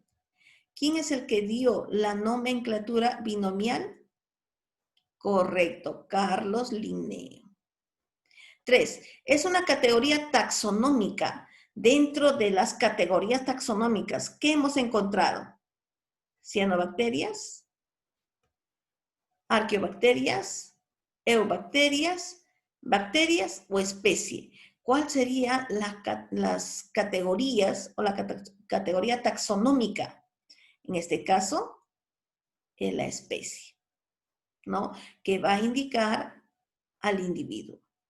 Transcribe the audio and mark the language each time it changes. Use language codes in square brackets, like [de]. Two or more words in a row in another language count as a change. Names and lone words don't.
[es] ¿Quién es el que dio la nomenclatura binomial? Correcto, Carlos Linneo. 3. Es una categoría taxonómica dentro de las categorías taxonómicas que hemos encontrado. Cianobacterias, arqueobacterias, eubacterias, bacterias o especie. ¿Cuál sería las categorías o la categoría taxonómica? En este caso, es la especie, ¿no? Que va a indicar al individuo.